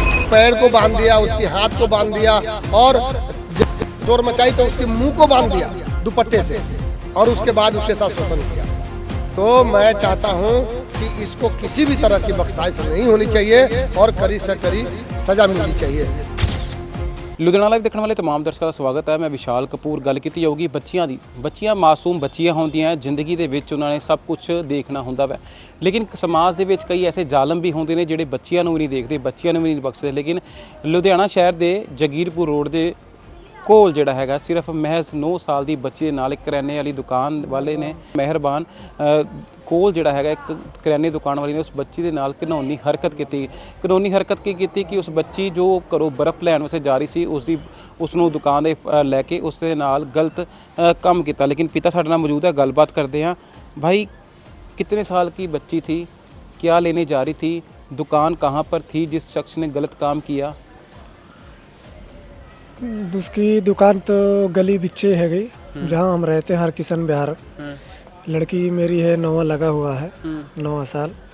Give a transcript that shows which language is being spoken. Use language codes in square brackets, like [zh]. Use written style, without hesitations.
[hi] पैर को बांध दिया, उसके हाथ को बांध दिया और चोर मचाई तो उसके मुंह को बांध दिया दुपट्टे से और उसके बाद उसके साथ शोषण किया। तो मैं चाहता हूं कि इसको किसी भी तरह की बख्शाइश नहीं होनी चाहिए और कड़ी से कड़ी सजा मिलनी चाहिए। [pa] ਲੁਧਿਆਣਾ ਲਾਈਵ ਦੇਖਣ ਵਾਲੇ तमाम ਦਰਸ਼ਕਾਂ ਦਾ ਸਵਾਗਤ ਹੈ। ਮੈਂ ਵਿਸ਼ਾਲ ਕਪੂਰ। ਗੱਲ ਕੀਤੀ ਜਾਊਗੀ ਬੱਚੀਆਂ ਦੀ। ਬੱਚੀਆਂ ਮਾਸੂਮ ਬੱਚੀਆਂ ਹੁੰਦੀਆਂ ਜ਼ਿੰਦਗੀ ਦੇ ਵਿੱਚ ਉਹਨਾਂ ਨੇ ਸਭ ਕੁਝ ਦੇਖਣਾ ਹੁੰਦਾ ਵੈ, ਲੇਕਿਨ ਸਮਾਜ ਦੇ ਵਿੱਚ ਕਈ ਐਸੇ ਜ਼ਾਲਮ ਵੀ ਹੁੰਦੇ ਨੇ ਜਿਹੜੇ ਬੱਚੀਆਂ ਨੂੰ ਵੀ ਨਹੀਂ ਦੇਖਦੇ, ਬੱਚੀਆਂ ਨੂੰ ਵੀ ਨਹੀਂ ਬਖਸ਼ਦੇ। ਲੇਕਿਨ ਲੁਧਿਆਣਾ ਸ਼ਹਿਰ ਦੇ ਜਗੀਰਪੁਰ ਰੋਡ ਦੇ ਕੋਲ ਜਿਹੜਾ ਹੈਗਾ ਸਿਰਫ ਮਹਿਜ਼ 9 ਸਾਲ ਦੀ ਬੱਚੀ ਦੇ ਨਾਲ ਇੱਕ ਕਰਿਆਨੇ ਵਾਲੀ ਦੁਕਾਨ ਵਾਲੇ ਨੇ ਮਿਹਰਬਾਨ ਕੋਲ ਜਿਹੜਾ ਹੈਗਾ ਇੱਕ ਕਰਿਆਨੇ ਦੁਕਾਨ ਵਾਲੀ ਨੇ ਉਸ ਬੱਚੀ ਦੇ ਨਾਲ ਘਿਨੌਨੀ ਹਰਕਤ ਕੀਤੀ। ਘਿਨੌਨੀ ਹਰਕਤ ਕੀ ਕੀਤੀ ਕਿ ਉਸ ਬੱਚੀ ਜੋ ਘਰੋਂ ਬਰਫ਼ ਲੈਣ ਵਾਸਤੇ ਜਾ ਰਹੀ ਸੀ ਉਸ ਨੂੰ ਦੁਕਾਨ ਦੇ ਲੈ ਕੇ ਉਸ ਦੇ ਨਾਲ ਗਲਤ ਕੰਮ ਕੀਤਾ। ਲੇਕਿਨ ਪਿਤਾ ਸਾਡੇ ਨਾਲ ਮੌਜੂਦ ਹੈ, ਗੱਲਬਾਤ ਕਰਦੇ हैं। [hi] भाई कितने साल की बच्ची थी, क्या लेने जा रही थी, दुकान कहाँ पर थी जिस शख्स ने गलत काम किया? उसकी दुकान तो गली बिच्चे है गई जहाँ हम रहते हैं, हर किशन बिहार। लड़की मेरी है 9वां लगा हुआ है, 9वां साल।